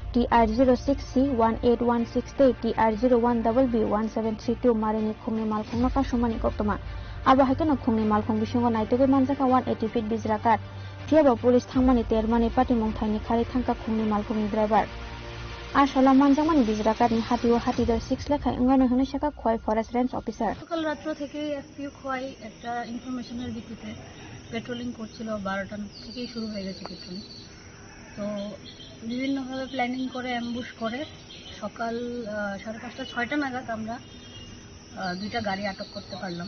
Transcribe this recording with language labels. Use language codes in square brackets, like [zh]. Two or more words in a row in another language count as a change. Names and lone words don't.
[trp] TR06C18168 TR01BB1732 marini khungni malkhungno kasumani koktoma abo haikeno khungni malkhung bisingo naituge manjaka 180 feet bijrakar phiaba police thangmani termani party mong thaini khari thangka khungni malkhungni driver Asala manjamani bijrakarni hatio hatidor 6 lakh angana hone shaka khoi [en] forest range officer [bn] সকাল রাত্র থেকে এসপিও খোয়াই একটা ইনফরমেশনের ভিত্তিতে পেট্রোলিং করছিল 12টা থেকেই শুরু হয়ে গেছে পেট্রোলিং তো বিভিন্নভাবে প্ল্যানিং করে অ্যাম্বুশ করে সকাল 5:30-6টা নাগাদ আমরা 2টা গাড়ি আটক করতে পারলাম।